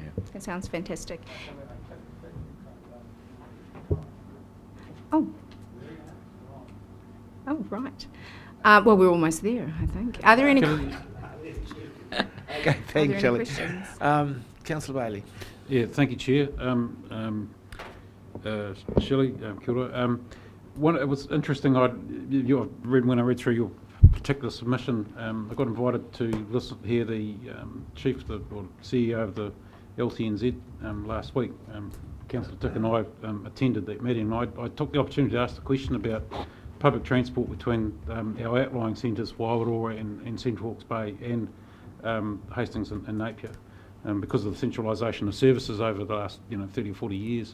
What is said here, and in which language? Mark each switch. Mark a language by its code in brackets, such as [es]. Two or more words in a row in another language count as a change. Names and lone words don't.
[en] That sounds fantastic. Oh, right. Well, we're almost there, I think. Are there any? Okay, thanks, Shelley. Questions? Councillor Bailey. Yeah, thank you, Chair. Shelley, [mi] kia ora. [en] It was interesting. When I read through your particular submission, I got invited to hear the chief, or CEO of the LTNZ last week. Councillor Dick and I attended that meeting, and I took the opportunity to ask the question about public transport between our outlying centres, Wairoa and Central Hawke's Bay, and Hastings and Napier, because of the centralisation of services over the last 30 or 40 years.